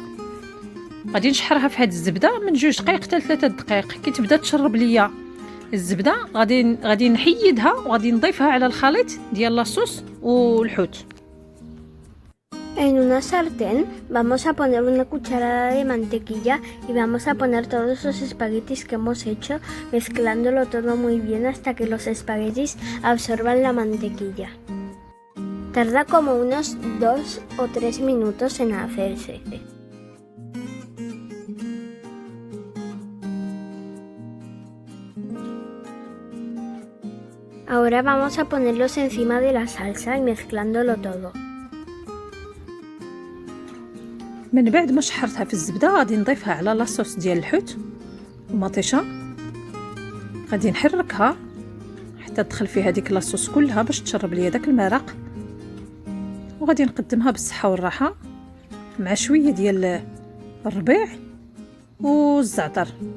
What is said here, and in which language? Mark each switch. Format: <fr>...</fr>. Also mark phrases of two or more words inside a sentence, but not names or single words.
<ar>غادي نشحرها في هاد الزبده من 2 دقائق حتى 3 دقائق. كي تبدا تشرب ليا الزبده غادي نحيدها وغادي نضيفها على الخليط ديال لاصوص والحوت.</ar> <es>En una sartén vamos a poner una cucharada de mantequilla y vamos a poner todos los espaguetis que hemos hecho, mezclándolo todo muy bien hasta que los espaguetis absorban la mantequilla. Tarda como unos 2 o 3 minutos en hacerse. Ahora vamos a ponerlos encima de la salsa y mezclándolo todo.</es> <ar>من بعد ما شحرتها في الزبده غادي نضيفها على لاصوص ديال الحوت ومطيشه. غادي نحركها حتى تدخل فيها ديك لاصوص كلها باش تشرب ليا داك المرق، وغادي نقدمها بالصحه والراحه مع شويه ديال الربيع والزعتر.</ar>